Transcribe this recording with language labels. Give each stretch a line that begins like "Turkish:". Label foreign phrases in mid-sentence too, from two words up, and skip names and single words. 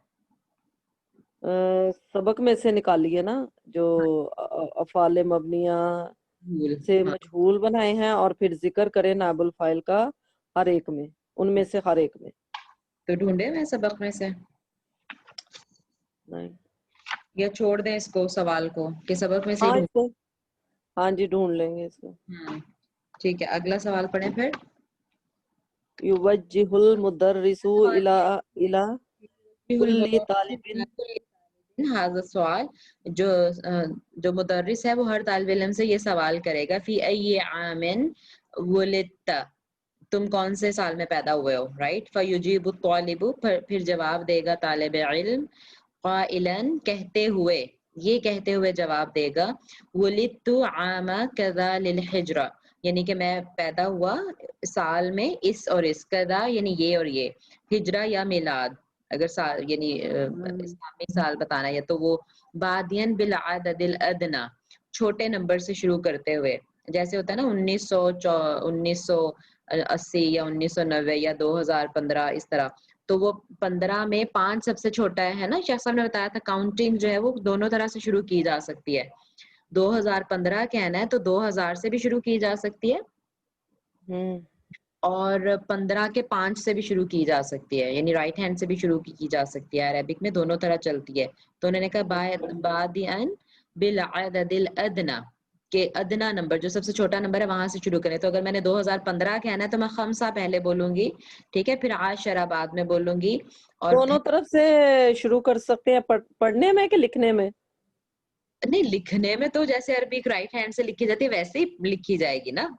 Urdu: سبق میں سے نکالیے نا جو افعال مبنیہ سے مجہول بنائے ہیں اور پھر ذکر کرے نائب الفاعل کا ہر ایک میں، ان میں سے ہر ایک میں. تو ڈھونڈے میں سبق میں سے نہیں یا چھوڑ دیں اس کو سوال کو کہ سبق میں سے ہاں ہی اس کو ہاں جی ڈھونڈ لیں گے اس کو. ٹھیک ہے، اگلا سوال پڑھیں پھر.
Arabic: یوجہ المدرس الی کل طالب. هذا السؤال
Urdu: جو مدرس ہے وہ ہر طالب علم سے یہ سوال کرے گا
Arabic: فی ای عام ولدت،
Urdu: تم کون سے سال میں پیدا ہوئے ہو، رائٹ.
Arabic: فیجیب الطالب،
Urdu: پھر جواب دے گا طالب علم، قائلا کہتے ہوئے، یہ کہتے ہوئے جواب دے گا
Arabic: ولدت عام کذا للحجرہ،
Urdu: یعنی کہ میں پیدا ہوا سال میں اس اور اس، کذا یعنی یہ اور یہ، ہجرہ یا میلاد اگر سال یعنی اسلامی سال بتانا ہے تو وہ
Arabic: بادین بالعدد الادنا،
Urdu: چھوٹے نمبر سے شروع کرتے ہوئے، جیسے ہوتا ہے نا 1980 یا 1990 یا 2015 اس طرح. تو وہ 15 میں 5 سب سے چھوٹا ہے نا. شیخ صاحب نے بتایا تھا کاؤنٹنگ جو ہے وہ دونوں طرح سے شروع کی جا سکتی ہے. 2015 کہنا ہے تو 2000 سے بھی شروع کی جا سکتی ہے اور 15 کے 5 سے بھی شروع کی جا سکتی ہے، یعنی
English: right hand
Urdu: سے بھی شروع کی جا سکتی ہے. عربک میں دونوں طرح چلتی ہے. تو انہوں نے کہا
Arabic: بادئن بالعدد الادنا،
Urdu: کہ ادنا نمبر جو سب سے چھوٹا نمبر ہے وہاں سے شروع کریں. تو اگر میں نے 2015 کہنا ہے تو میں خمسہ پہلے بولوں گی، ٹھیک ہے، پھر عاشرہ بعد میں بولوں گی. اور دونوں طرف سے شروع کر سکتے ہیں، پڑھنے میں کہ لکھنے میں؟ نہیں، لکھنے میں تو جیسے عربک
English: right hand
Urdu: سے لکھی جاتی ہے ویسے ہی لکھی جائے گی نا.